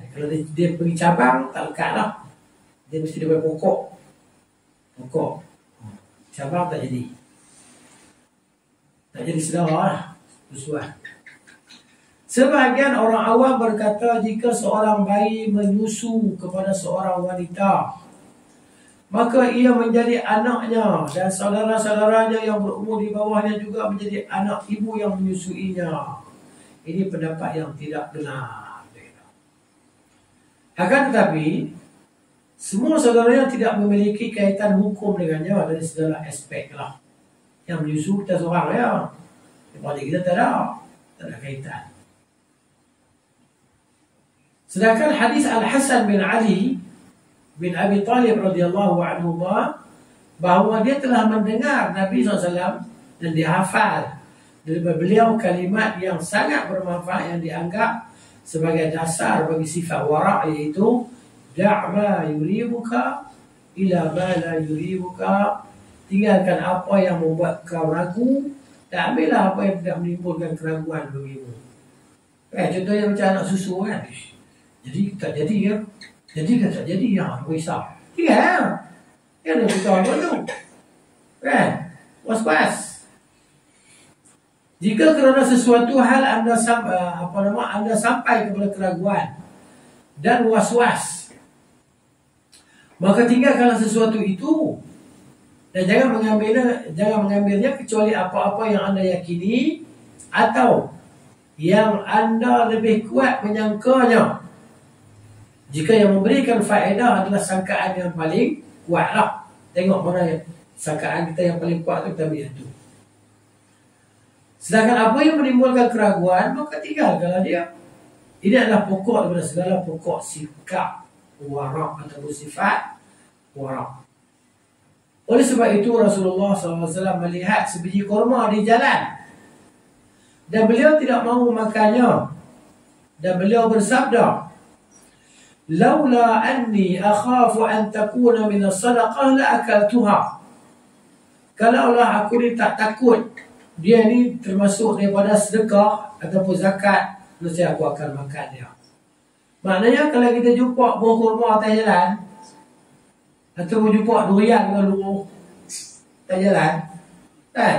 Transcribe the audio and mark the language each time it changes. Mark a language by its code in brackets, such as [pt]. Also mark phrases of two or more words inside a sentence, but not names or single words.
[ms] Kalau dia pergi cabang, tak lekat lah. Dia mesti daripada pokok. Cabang tak jadi. Tak jadi saudara lah. Susuan. Sebahagian orang awam berkata jika seorang bayi menyusu kepada seorang wanita, maka ia menjadi anaknya dan saudara-saudaranya yang berumur di bawahnya juga menjadi anak ibu yang menyusuinya. Ini pendapat yang tidak benar. Akan tetapi, semua saudaranya tidak memiliki kaitan hukum dengannya dari segala aspek lah. Yang menyusu kita seorang ya. Balik kita tak ada kaitan. Sedangkan hadis Al-Hasan bin Ali bin Abi Talib [ar] رضي الله عنه [ms] bahawa dia telah mendengar Nabi SAW dan dihafal dari beliau kalimat yang sangat bermanfaat yang dianggap sebagai dasar bagi sifat wara', iaitu [ar] دع ما يريبك إلى ما لا يريبك, [ms] tinggalkan apa yang membuat kau ragu dan ambillah apa yang tidak menimbulkan keraguan bagimu. Contohnya macam anak susu kan. Jadi tak jadi ya. Jadi kan tak jadi ya. Risau. Ya. Ya ada beritahu apa tu. Kan? Was-was. Jika kerana sesuatu hal anda sampai kepada keraguan dan was-was, maka tinggalkanlah sesuatu itu. Dan jangan mengambilnya kecuali apa-apa yang anda yakini atau yang anda lebih kuat menyangkanya. Jika yang memberikan faedah adalah sangkaan yang paling kuat lah. Tengok mana sangkaan kita yang paling kuat tu, kita ambil itu. Sedangkan apa yang menimbulkan keraguan, maka tinggalkanlah dia. Ini adalah pokok daripada segala pokok sikap wara' atau sifat wara'. Oleh sebab itu Rasulullah SAW melihat sebiji kurma di jalan dan beliau tidak mahu makannya, dan beliau bersabda, [ar] "لولا أني أخاف أن تكون من الصدقة لأكلتها." [ms] Kalaulah aku ni tak takut dia ni termasuk daripada sedekah ataupun zakat, nescaya aku akan makan dia. Maknanya kalau kita jumpa buah kurma atas jalan, atau jumpa durian kalau tak jalan, kan?